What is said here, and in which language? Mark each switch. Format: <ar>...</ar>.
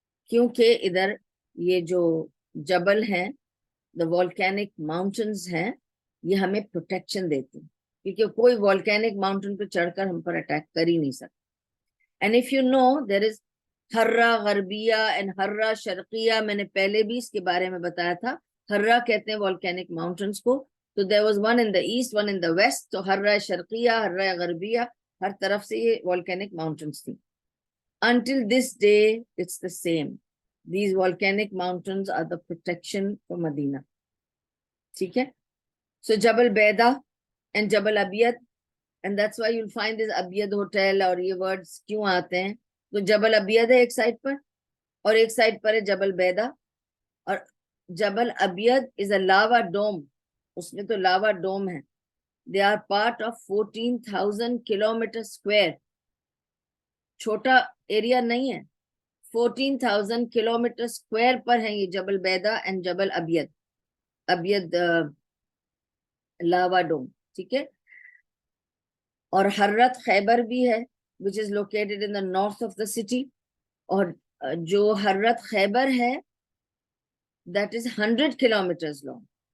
<ur>کیونکہ ادھر یہ جو جبل ہیں, the volcanic mountains ہیں, یہ ہمیں پروٹیکشن دیتے ہیں کیونکہ کوئی volcanic mountain پہ چڑھ کر ہم پر اٹیک کر ہی نہیں سکتا.</ur> <en>And if you know there is</en> <ur>ہرہ غربیہ and ہرہ Sharqia, میں نے پہلے بھی اس کے بارے میں بتایا تھا. ہرہ کہتے ہیں</ur> <en>volcanic mountains کو, تو there was one in the east, one in the west.</en> <ur>تو ہرہ شرقیہ, ہرہ غربیہ, ہر طرف سے یہ volcanic mountains تھی.</ur> <en>Until this day it's the same. These volcanic mountains are the protection for Medina.</en> <ur>ٹھیک ہے.</ur> <en>So Jabal Baida and Jabal Abiyad, and that's why you'll find this Abiyad hotel</en> <ur>اور یہ words کیوں آتے ہیں. تو جبل ابید ہے ایک سائڈ پر اور ایک سائڈ پر ہے جبل بیدا. اور جبل ابید</ur> <en>is a lava dome,</en> <ur>اس میں تو لاوا ڈوم ہے.</ur> <en>They are part of 14,000 kilometer square.</en> <ur>چھوٹا ایریا نہیں ہے, 14,000 kilometer square پر ہیں یہ جبل بیدا and جبل ابید. ابید لاوا ڈوم, ٹھیک ہے. اور حرت خیبر بھی ہے</ur> <en>which is located in the north of the city.</en> <ur>اور جو حرت خیبر ہے</ur> <en>that is 100 kilometers long.</en>